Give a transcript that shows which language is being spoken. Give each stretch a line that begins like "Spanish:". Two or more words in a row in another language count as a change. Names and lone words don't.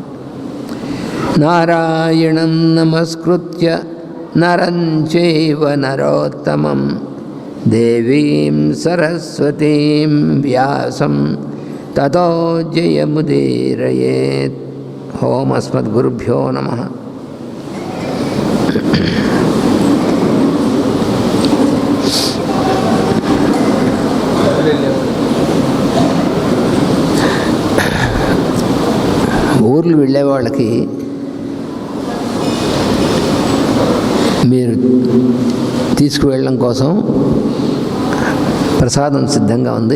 Sanskrit: नारायणं नमस्कृत्य नरं चैव नरोत्तमं देवीं सरस्वतीं व्यासं ततो जयमुदीरयेत्। ओम अस्मद्गुरुभ्यो नमः।
Telugu: ఊర్లు వెళ్ళే వాళ్ళకి మీరు తీసుకువెళ్ళడం కోసం ప్రసాదం సిద్ధంగా ఉంది.